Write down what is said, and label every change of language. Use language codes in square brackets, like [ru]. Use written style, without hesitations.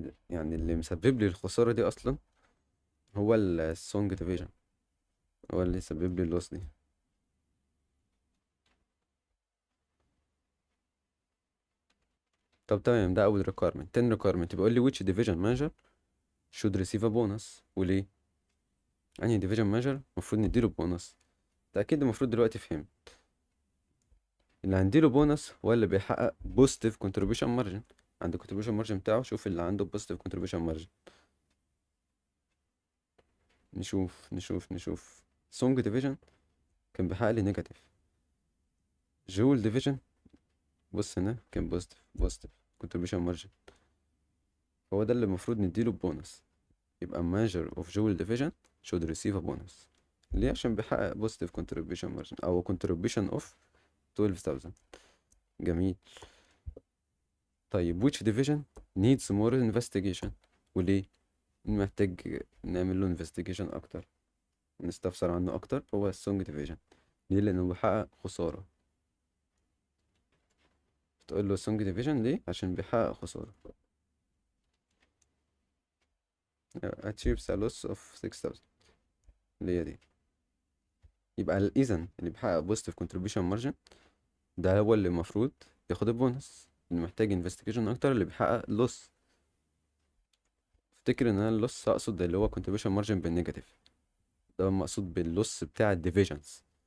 [ar] يعني اللي مسبب لي الخسارة دي اصلا هو السونج ديفيجن، هو اللي سبب لي اللوس دي. طب تمام، ده اول requirement. تاني [en] requirement [ar] بيقول لي [en] which division manager should receive a bonus. [ar] وليه؟ انهي division manager المفروض نديله بونص؟ ده اكيد المفروض دلوقتي فهم. اللي هنديله بونص هو اللي بيحقق positive contribution margin. عند contribution margin بتاعه شوف اللي عنده positive contribution margin. نشوف سونج ديفيجن كان بيحقق لي نيجاتيف. جول ديفيجن بص هنا كان بوزيتيف contribution margin. هو ده اللي المفروض نديله بونص. يبقى [en] measure of جول division should receive a bonus. [ar] ليه؟ عشان بيحقق [en] positive contribution margin [ar] أو [en] contribution of 12,000. [ar] جميل. [en] طيب which division needs more investigation. [ar] وليه؟ محتاج نعمل له investigation أكتر، نستفسر عنه أكتر. هو السونج division. ليه؟ لأنه بيحقق خسارة. تقول له السونج division ليه؟ عشان بيحقق خسارة. [en] achieves a loss of 6,000 [ar] اللي هي دي. يبقى إذا اللي بيحقق positive contribution margin ده هو اللي المفروض ياخد البونص. اللي محتاج انفستيجيشن اكتر اللي بيحقق لوس. افتكر ان انا اللوس اقصد اللي هو contribution margin بالنيجاتيف، ده مقصود باللوس بتاع الديفيجنز.